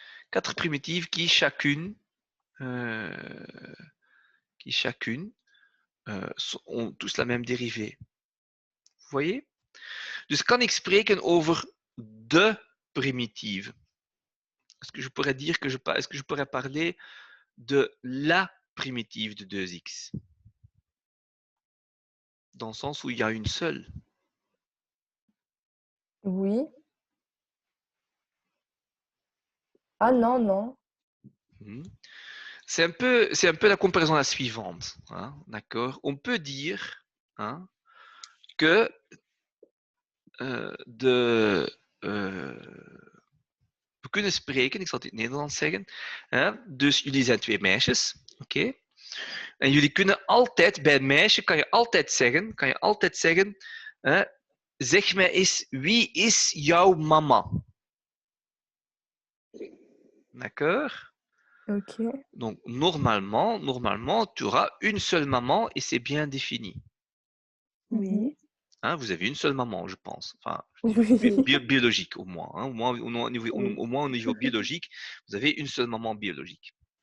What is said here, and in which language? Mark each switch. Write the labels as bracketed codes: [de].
[fr] 4 primitives qui chacune ont tous la même dérivée. Vous voyez? [nl] Dus kan ik spreken over de primitieve. [fr] Est-ce que je pourrais dire que est-ce que je pourrais parler de la primitive de 2x? Dans le sens où il y a une seule. Oui. Ah non, non. C'est un peu la comparaison la suivante. Hein, d'accord? On peut dire hein, que [nl] we kunnen spreken, ik zal het in het Nederlands zeggen. Hè? Dus jullie zijn 2 meisjes. Oké? En jullie kunnen altijd, bij een meisje kan je altijd zeggen, hè, zeg mij eens, wie is jouw mama? [fr] D'accord? Ok. Donc, normalement, tu auras une seule maman et c'est bien défini. Oui. Hein, vous avez une seule maman, je pense. Enfin, Oui. biologique au moins. Hein. Oui. Au moins au niveau biologique, vous avez une seule maman biologique.